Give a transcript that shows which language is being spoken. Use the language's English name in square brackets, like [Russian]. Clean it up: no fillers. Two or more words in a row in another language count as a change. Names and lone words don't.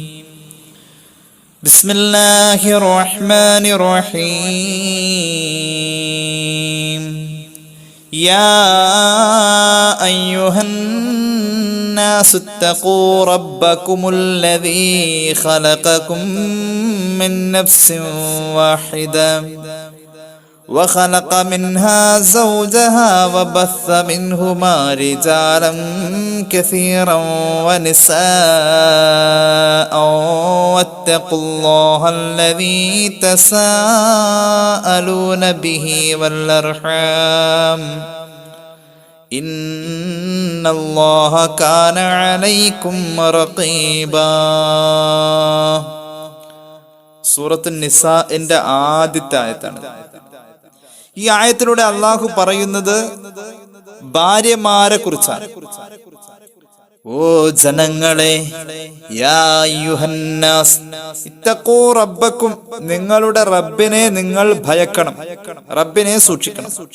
[Arabic] بسم الله الرحمن الرحيم. يا أيها الناس اتقوا ربكم الذي خلقكم من نفس واحدة وخلق منها زوجها وبث منهما رجالا كثيرا ونساء واتقوا الله الذي تساءلون به والأرحام إن الله كان عليكم رقيبا. [Malayalam] സൂറത്ത് നിസാഇന്റെ ആദ്യത്തെ ആയത്താണ്. ഈ ആയത്തിലൂടെ അള്ളാഹു പറയുന്നത് ഭാര്യമാരെ കുറിച്ചാണ്. ഓ ജനങ്ങളെ, [Arabic] يا أيها الناس اتقوا ربكم, [Malayalam] നിങ്ങളുടെ റബ്ബിനെ നിങ്ങൾ ഭയക്കണം, റബ്ബിനെ സൂക്ഷിക്കണം.